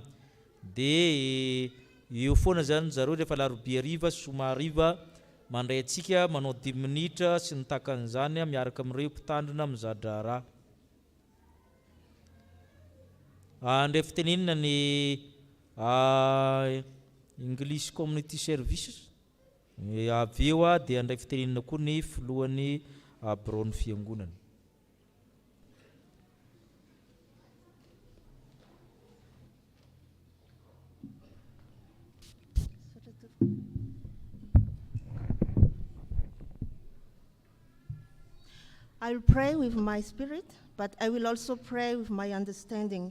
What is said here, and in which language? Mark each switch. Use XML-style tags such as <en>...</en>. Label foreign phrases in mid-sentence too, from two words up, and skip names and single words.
<mg>Dia eo foana zany zareo rehefa larobia hariva sy zoma hariva mandray antsika manao 10 minitra sy ny tahaka an'izany miaraka amin'ireo mpitandrina mizadra raha. Andray fitenenina ny English Community Services avy eo dia andray fitenenina koa ny filohan'ny biraon'ny fiangonana.</mg> <en>I will pray with my spirit, but I will also pray with my understanding.</en>